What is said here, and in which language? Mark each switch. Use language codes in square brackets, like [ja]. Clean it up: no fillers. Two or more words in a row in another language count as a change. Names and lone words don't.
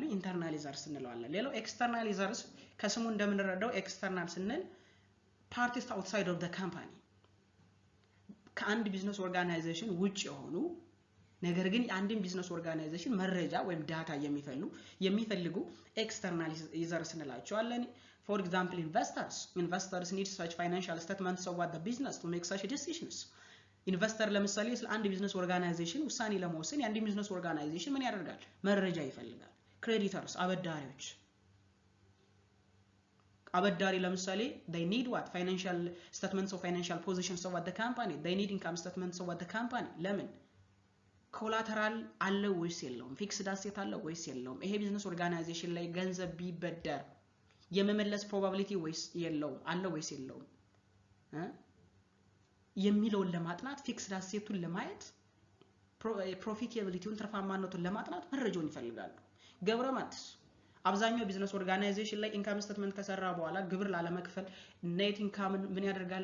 [am] ኢንተርናሊዘርስ እንለዋለን። ሌላው ኤክስተርናሊዘርስ ከስሙ እንደምንረዳው ኤክስተርናል ስንል [en] parties outside of the company [am] ከአንድ [en] business organization [am] ውጭ የሆኑ ነገር ግን የአንድን [en] business organization [am] መረጃ ወይም ዳታ የሚፈልጉ ኤክስተርናሊዘርስ እንላቸዋለን። [en] for example investors need such financial statements of what the business to make such decisions። [am] ኢንቨስተር ለምሳሌ ስለ አንድ [en] business organization [am] ውሳኔ ለመወሰን የአንድ [en] business organization [am] ምን ያደርጋል? መረጃ ይፈልጋል። ክሬዲተርስ አበዳሪ ለምሳሌ [en] they need what financial statements of financial positions of the company, they need income statements of the company። [am] ለምን? ኮላተራል አለ ወይስ የለውም? [en] fixed asset [am] አለ ወይስ የለውም? ይሄ [en] business organization [am] ላይ ገንዘብ ቢበደር የመመለስ ፕሮባቢሊቲ ወይስ የለውም? አለ ወይስ የለውም የሚለውን ለማጥናት [en] fixed asset [am] ለማየት ፕሮፊታቢሊቲውን ትርፋማነቱን ለማጥናት መረጃውን ይፈልጋሉ። ገብረማትስ አብዛኛው [en] business organization [am] ላይ [en] income statement [am] ከሰራ በኋላ ግብር ላለመክፈል [en] net income [am] ምን ያደርጋል?